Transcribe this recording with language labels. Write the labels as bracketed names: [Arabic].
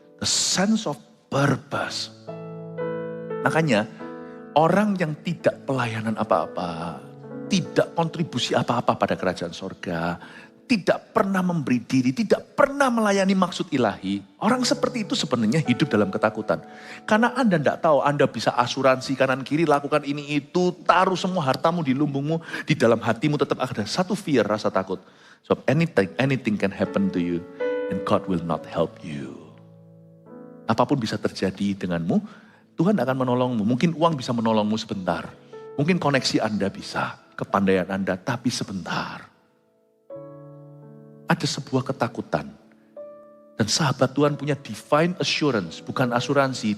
[English] The sense of purpose. [Indonesian] Makanya orang yang tidak pelayanan apa-apa, tidak kontribusi apa-apa pada kerajaan sorga, tidak pernah memberi diri, tidak pernah melayani maksud ilahi. Orang seperti itu sebenarnya hidup dalam ketakutan. Karena Anda tidak tahu, Anda bisa asuransi kanan kiri, lakukan ini itu, taruh semua hartamu di lumbungmu, di dalam hatimu tetap ada satu fear, rasa takut. [English] So anything can happen to you. And God will not help you. [Indonesian] Apapun bisa terjadi denganmu, Tuhan akan menolongmu. Mungkin uang bisa menolongmu sebentar. Mungkin koneksi Anda bisa, kepandaian Anda, tapi sebentar. Ada sebuah ketakutan. Dan sahabat Tuhan punya divine assurance, bukan asuransi.